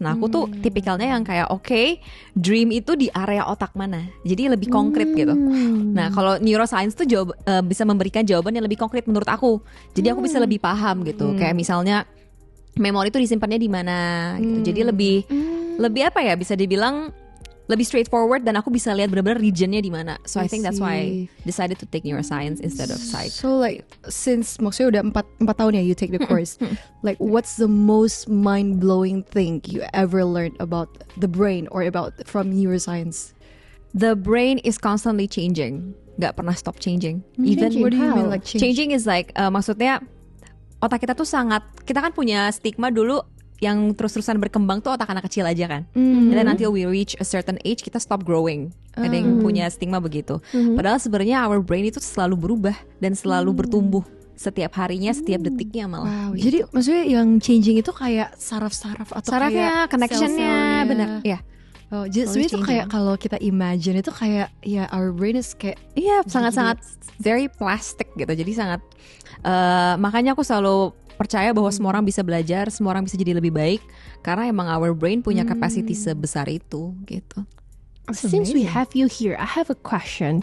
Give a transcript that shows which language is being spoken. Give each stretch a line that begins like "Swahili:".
Indonesian: Nah aku tuh tipikalnya yang kayak oke, dream itu di area otak mana, jadi lebih konkret gitu. Nah kalau neuroscience tuh bisa memberikan jawaban yang lebih konkret menurut aku. Jadi aku bisa lebih paham gitu. Kayak misalnya memori itu disimpannya di mana gitu. Jadi lebih apa ya, bisa dibilang lebih straightforward, dan aku bisa lihat benar-benar regionnya di mana.
English: So I think that's why I decided to take neuroscience instead of psych. So like since
Indonesian: maksudnya udah 4 tahun ya
English: you take the course, like what's the most mind-blowing thing you ever learned about the brain or about from neuroscience? The brain is constantly changing,
Indonesian: nggak pernah
English: stop changing. Even What do you mean how? like changing is like
Indonesian: maksudnya otak kita tuh sangat, kita kan punya stigma dulu yang terus-terusan berkembang tuh otak anak kecil aja kan.
English: And then until we reach a certain age kita stop growing.
Indonesian: Ada yang punya stigma begitu. Padahal sebenarnya
English: our brain
Indonesian: itu selalu berubah dan selalu bertumbuh setiap harinya, setiap detiknya malah. Wow, jadi maksudnya yang changing itu kayak saraf-saraf atau sarafnya, kayak connectionnya, sel-selnya. benar. Ya. Oh, jadi sebenarnya itu kayak kalau kita imagine itu kayak ya
English: our brain is
Indonesian: kayak Iya, sangat-sangat
English: very plastic
Indonesian: gitu. Jadi sangat makanya aku selalu percaya bahwa semua orang bisa belajar, semua orang bisa jadi lebih baik karena emang
English: our brain
Indonesian: punya capacity sebesar itu gitu.
English: Since we have you here, I have a question.